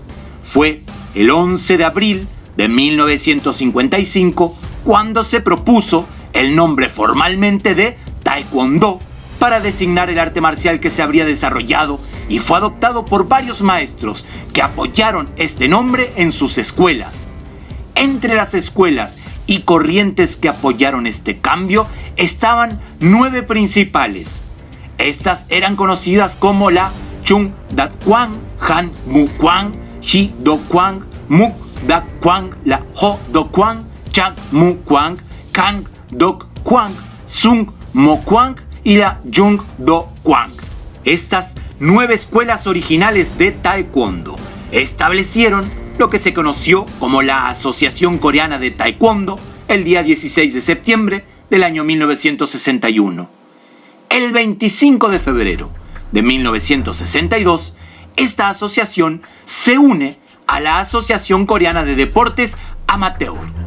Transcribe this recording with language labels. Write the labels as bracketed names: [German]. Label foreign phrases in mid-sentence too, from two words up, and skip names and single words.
[Spanish] Fue el 11 de abril de 1955 cuando se propuso el nombre formalmente de Taekwondo para designar el arte marcial que se habría desarrollado, y fue adoptado por varios maestros que apoyaron este nombre en sus escuelas. Entre las escuelas y corrientes que apoyaron este cambio estaban 9 principales. Estas eran conocidas como la Chung Da Kwang, Han Mu Kwang, Shi Do Kwang, Muk Da Kwang, la Ho Do Kwang, Chang Mu Kwang, Kang Do Kwang, Sung Mo Kwang y la Jung Do Kwang. Estas 9 escuelas originales de Taekwondo establecieron lo que se conoció como la Asociación Coreana de Taekwondo el día 16 de septiembre del año 1961. El 25 de febrero de 1962, esta asociación se une a la Asociación Coreana de Deportes Amateur.